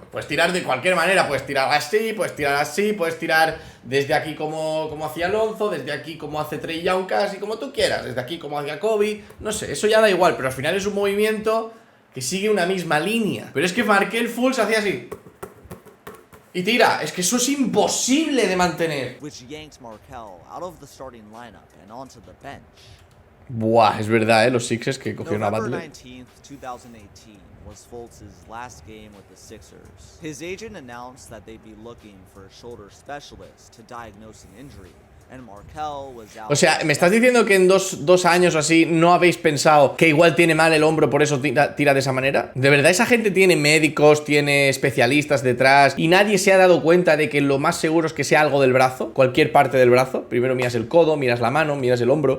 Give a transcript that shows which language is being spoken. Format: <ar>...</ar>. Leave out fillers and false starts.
<es>Puedes tirar de cualquier manera, puedes tirar así, puedes tirar desde aquí como hacía Alonso, desde aquí como hace Trey Young casi, como tú quieras, desde aquí como hacía Kobe, no sé, eso ya da igual, pero al final es un movimiento que sigue una misma línea. Pero es que Markelle Fultz hacía así y tira, es que eso es imposible de mantener.</es> <en>Which yanked Markelle out of the starting lineup and onto the bench.</en> <es>Buah, es verdad, los Sixers que cogieron a</es> <en>November</en> <es>Butler.</es> <en>19th, 2018 was Fultz's last game with the Sixers. His agent announced that they'd be looking for a shoulder specialist to diagnose an injury, and Markelle was out.</en> <es>O sea, ¿me estás diciendo que en dos años o así no habéis pensado que igual tiene mal el hombro, por eso tira de esa manera? ¿De verdad esa gente tiene médicos, tiene especialistas detrás y nadie se ha dado cuenta de que lo más seguro es que sea algo del brazo? Cualquier parte del brazo. Primero miras el codo, miras la mano, miras el hombro.</es>